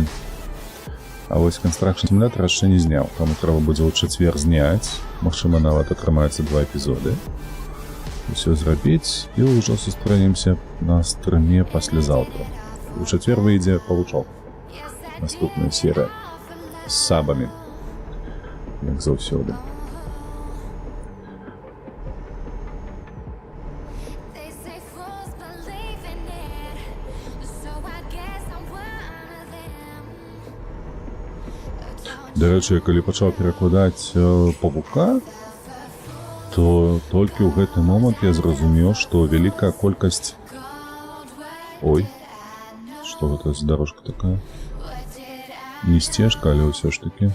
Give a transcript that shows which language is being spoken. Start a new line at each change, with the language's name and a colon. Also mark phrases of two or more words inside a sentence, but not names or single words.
Belarusian: А вось Construction Simulator яшчэ не зняў, таму трэба будзе ў чацвер зняць, магчыма, нават атрымаецца 2 эпізоды. Усё зрабіць, і ўжо сустрэнемся на стрыме паслязаўтра. У чацвер выйдзе павучок. Наступная серыя з сабамі, як заўсёды.
English: They say fools believe in it, so I guess I'm one of them.
Belarusian: Дарэчы, калі пачаў перакладаць павука, то толькі ў гэты момант я зразумеў, што вялікая колькасць... Ой, што гэта за дарожка такая? Не сцежка, але ўсё ж такі.